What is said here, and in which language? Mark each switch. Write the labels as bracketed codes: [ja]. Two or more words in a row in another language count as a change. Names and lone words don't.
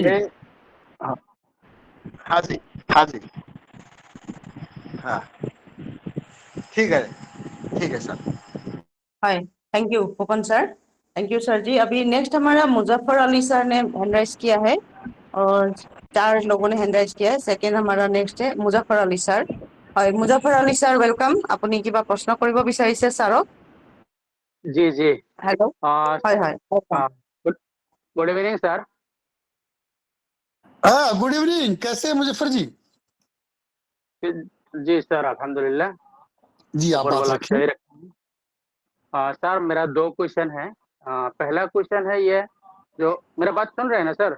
[hi] ये, हाँ जी, हाँ जी, हाँ, ठीक है, ठीक है सर। [en] Hi, thank you Phukan sir. Thank you sir ji. [hi] अभी नेक्स्ट हमारा मुजफ्फर अली सर ने [en] hand raise [hi] किया है, और 4 लोगों ने [en] hand raise [hi] किया है। सेकेंड हमारा नेक्स्ट है मुजफ्फर अली सर। [as] হয় মুজাফৰ আলী ছাৰ, ৱেলকাম। আপুনি কিবা প্ৰশ্ন কৰিব বিচাৰিছে ছাৰক? [hi] जी जी। [as] হেল্ল'। হয় হয়, [en] welcome। Good good evening sir. [hi] हाँ, [en] good evening. [hi] कैसे हैं मुजफ्फर जी? जी सर, अल्हम्दुलिल्लाह, जी, आप ऊपर बात वाला रखें। सही रखें। सर, मेरा 2 क्वेश्चन है। पहला क्वेश्चन है ये, जो मेरा बात सुन रहे हैं ना सर?